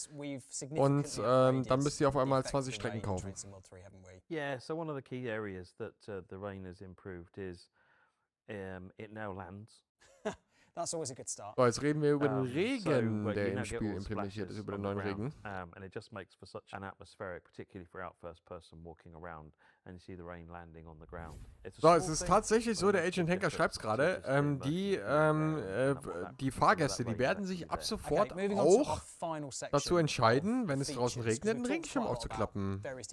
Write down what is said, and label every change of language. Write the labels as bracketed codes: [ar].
[de] Und dann müsst ihr auf einmal 20 Strecken kaufen. [en] Yeah, so one of the key areas that the rain has improved is it now lands. That's always a good start. [de] So, jetzt reden wir über den Regen, der im Spiel implementiert ist, über den neuen Regen. [en] And it just makes for such an atmospheric, particularly for out first person walking around and you see the rain landing on the ground. [de] So, es ist tatsächlich so, der Agent Henker schreibt es gerade, die Fahrgäste, die werden sich ab sofort auch dazu entscheiden, wenn es draußen regnet, einen Regenschirm aufzuklappen.